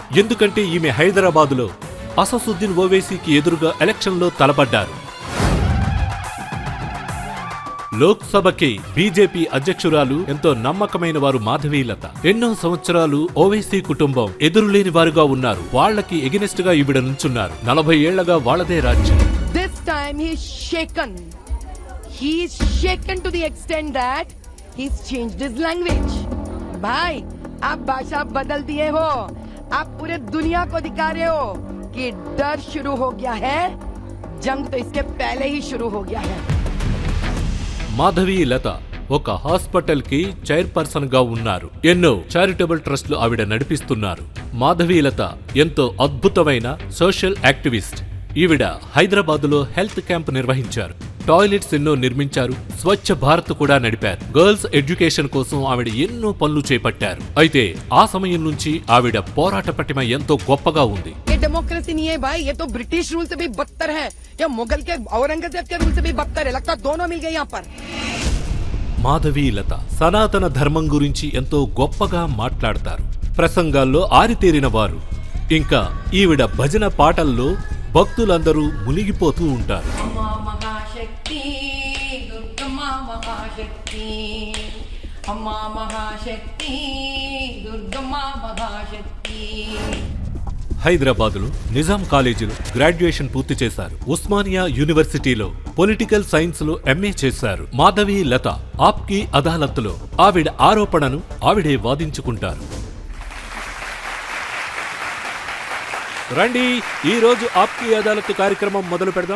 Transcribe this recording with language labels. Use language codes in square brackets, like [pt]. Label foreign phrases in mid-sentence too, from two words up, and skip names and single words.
[te] ఎందుకంటే ఈమె హైదరాబాదులో అసదుద్దీన్ ఓవైసీకి ఎదురుగా ఎలక్షన్లో తలపడ్డారు. లోక్సభకి బీజేపీ అధ్యక్షురాలు, ఎంతో నమ్మకమైన వారు మాధవీలత. ఎన్నో సంవత్సరాలు ఓవైసీ కుటుంబం ఎదురులేని వారుగా ఉన్నారు. వాళ్లకి ఎగెనిస్ట్ గా ఈవిడ నుంచున్నారు. 40 ఏళ్లగా వాళ్లదే రాజ్యం. [en] This time he's shaken. He's shaken to the extent that he's changed his language. [hi] भाई, आप भाषा बदल दिए हो. आप पूरे दुनिया को दिखा रहे हो कि डर शुरू हो गया है. जंग तो इसके पहले ही शुरू हो गया है. [te] మాధవీలత ఒక హాస్పిటల్ కి చైర్పర్సన్ గా ఉన్నారు. ఎన్నో [en] charitable trusts [te] ఆవిడ నడిపిస్తున్నారు. మాధవీలత ఎంతో అద్భుతమైన [en] social activist. [te] ఈవిడ హైదరాబాదులో [en] health camp [te] నిర్వహించారు. టాయిలెట్స్ ఎన్నో నిర్మించారు. స్వచ్ఛ భారత్ కూడా నడిపారు. [en] girls education [te] కోసం ఆవిడ ఎన్నో పనులు చేపట్టారు. అయితే ఆ సమయం నుంచి ఆవిడ పోరాట పటిమ ఎంతో గొప్పగా ఉంది. [hi] डेमोक्रेसी नहीं है भाई, ये तो [en] British rule [hi] से भी बदतर है, या मुगल के औरंगजेब के रूल से भी बदतर है. लगता दोनों मिल गए यहाँ पर. [te] మాధవీలత సనాతన ధర్మం గురించి ఎంతో గొప్పగా మాట్లాడతారు. ప్రసంగాల్లో ఆరితేరిన వారు. ఇంకా ఈవిడ భజన పాటల్లో భక్తులందరూ మునిగిపోతూ ఉంటారు. మహాశక్తి దుర్గమ్మ మహాశక్తి, అమ్మ మహాశక్తి దుర్గమ్మ మహాశక్తి. హైదరాబాదులో నిజాం కాలేజీలో గ్రాడ్యుయేషన్ పూర్తి చేశారు. ఉస్మానియా యూనివర్సిటీలో [en] political science [te] లో ఎంఏ చేశారు. మాధవీలత ఆప్కి అదాలత్లో ఆవిడ ఆరోపణను ఆవిడే వాదించుకుంటారు. రండి, ఈరోజు ఆప్కి అదాలత్ కార్యక్రమం మొదలు పెడదాం.